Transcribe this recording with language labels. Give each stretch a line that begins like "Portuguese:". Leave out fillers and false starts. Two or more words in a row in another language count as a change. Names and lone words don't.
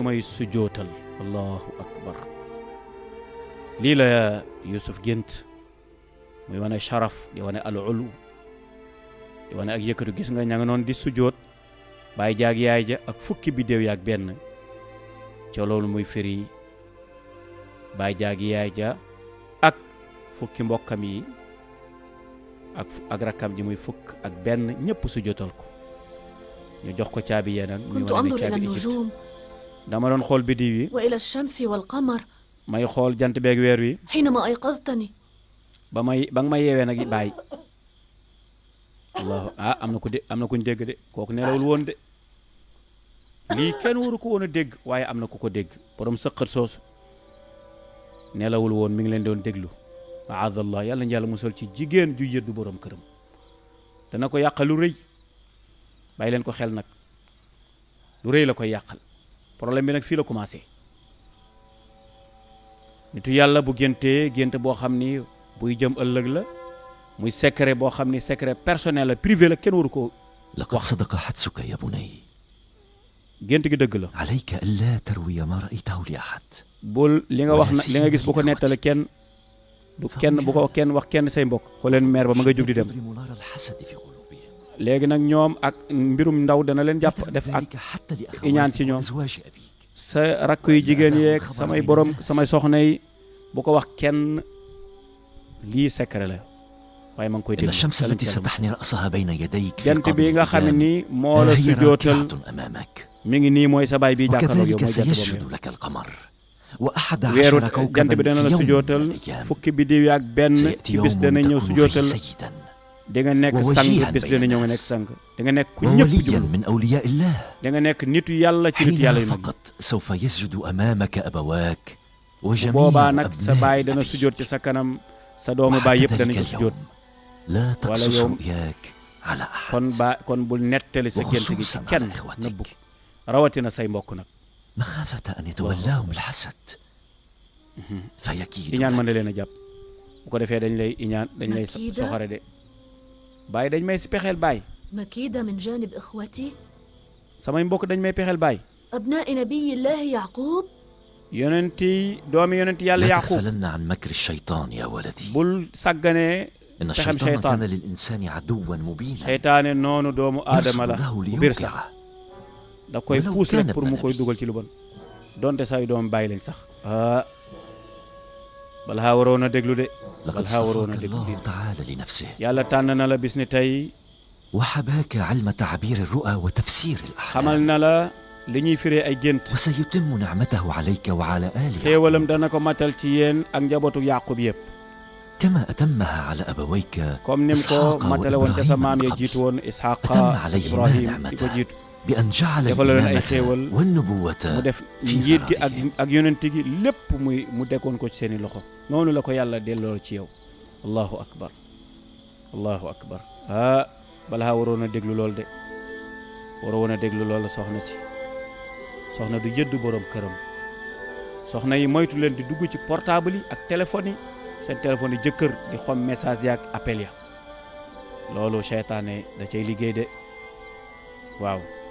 Wolof: may sujootal
Arabic: الله أكبر
Wolof: lii la Yuusuf gént muy wane sharaf di wane al ulu di wane ak yëkkatu gis nga ña nga noonu di sujoot baay jaag yaay ja ak fukki biddéew yaag benn ca loolu muy firi baay jaag yaay ja ak fukki mbokkam yi ak rakkam ji muy fukk ak benn ñëpp sujootal ko ñu jox ko caabi yee nag muy wane ne caabi Égypte dama doon xool biddiw yi
Arabic: وإلى الشمس والقمر
Wolof: may xool jant beeg weer wi
Arabic: حينما أيقظتني
Wolof: ba nga may yeewee nag baay allahu am na kuñ dégg de kooku nelawul woon de lii kenn waru ko woon a dégg waaye am na ku ko dégg borom sëqat soosu nelawul woon mi ngi leen doon déglu maadallah yàlla na yàlla musal ci jigéen ju yëddu borom këram dana ko yàqal lu rëy bàyyi leen ko xel nag lu rëy la koy yàqal problème bi nag fii la commencé nitu yàlla bu géntee gént boo xam ni buy jëm ëllëg la muy secret boo xam ni
French: secret personnel
Wolof: la privé la kenn waru ko
Arabic: لقد صدق حدسك يا بني
Wolof: gént gi dëgg la
Arabic: عليك ألا تروي ما رأيته لأحد
Wolof: bul li nga wax na li nga gis bu ko nettale kenn bu ko kenn wax kenn say mbokk xooleen meer ba ma nga jóg di dem léegi nag ñoom ak mbirum ndaw dana leen jàpp def ak iñaan ci ñoom sa rakk yu jigéen yeeg samay soxna yi bu ko wax kenn lii secret la waaye ma ngi koy dégg
Arabic: الشمس التي ستحني رأسها بين يديك
Wolof: jant bi nga xam ni moo la sujootal mi ngi nii mooy sa baay bi jàkkaarloog yow mooy jant boobu
Arabic: لك القمر وأحد
Wolof: weeru
Arabic: عشر
Wolof: jant
Arabic: كوكبا
Wolof: bi dana la
Arabic: في يوم
Wolof: sujootal
Arabic: من الأيام
Wolof: fukki biddiw ak benn
Arabic: سيأتي
Wolof: ci bis
Arabic: يوم
Wolof: dana ñëw
Arabic: تكون فيه
Wolof: sujootal
Arabic: سيدا
Wolof: da nga nekk sang bis dana ñëw nga nekk sang da nga nekk ku ñëpp
Arabic: ووليا
Wolof: jublu
Arabic: من أولياء الله
Wolof: da nga nekk nitu yàlla ci nitu yàlla
Arabic: حينها
Wolof: yu mag
Arabic: فقط سوف يسجد أمامك أبواك
Wolof: bu
Arabic: وجميع
Wolof: boobaa nag sa baay
Arabic: أبناء
Wolof: dana
Arabic: أبيك
Wolof: sujoot ci sa kanam sa doomu baay yëpp
Arabic: وحتى
Wolof: danañ
Arabic: ذلك
Wolof: ko sujoot
Arabic: اليوم لا تقصص
Wolof: يوم
Arabic: رؤياك على
Wolof: kon bul nettali sa gént gi ci
Arabic: وخصوصا
Wolof: kenn
Arabic: على إخوتك
Wolof: nëbbu rawatina say mbokk nag
Arabic: مخافة أن يتولاهم الحسد فيكيد
Wolof: iñaan mën na leen a jàpp bu ko defee dañ lay iñaan dañ lay
Arabic: Makida?
Wolof: soxare de baay dañ may si pexeel baay
Arabic: مكيدة من جانب إخوتي
Wolof: samay mbokk dañ may pexeel baay
Arabic: أبناء نبي الله يعقوب
Wolof: doomi yonenti yàlla
Arabic: لا yaqub تغفلن عن مكر الشيطان يا ولدي
Wolof: bul sàgganee
Arabic: إن
Wolof: pexem
Arabic: الشيطان كان
Wolof: seytaan
Arabic: للإنسان عدوا مبينا
Wolof: seytaane noonu doomu aadama la
Arabic: له
Wolof: bu bir sax
Arabic: ليوقعه
Wolof: da koy walaw puus rek
Arabic: kaana
Wolof: pour mu koy
Arabic: nabi.
Wolof: dugal ci lu bon donte say doom bàyyi lañ sax bal haa waroon a déglu de bal
Arabic: لقد
Wolof: haa waroon a
Arabic: اصطفاك
Wolof: déglu de
Arabic: الله تعالى لنفسه
Wolof: yàlla tànn na la bis ni tey
Arabic: وحباك علم تعبير الرؤى وتفسير
Wolof: xamal
Arabic: الأحلام
Wolof: na la li ñuy firee ay gént
Arabic: وسيتم نعمته عليك وعلى آل يعقوب
Wolof: xéewalam dana ko matal ci yéen ak njabootu yaqub yëpp
Arabic: كما أتمها على أبويك إسحاق وإبراهيم أتم عليهما نعمته بأن جعل الإمامة والنبوة في فراغه. الله أكبر، الله أكبر.
Wolof: Balaa waroon a déglu lool de waroon a déglu lool soxna si soxna du jëdd borom këram soxna yi moytu leen di dugg ci portable yi ak téléphone yi seen téléphone yi jëkkër di xom message ya ak appel ya loolu seytaane da cay liggéey de waaw.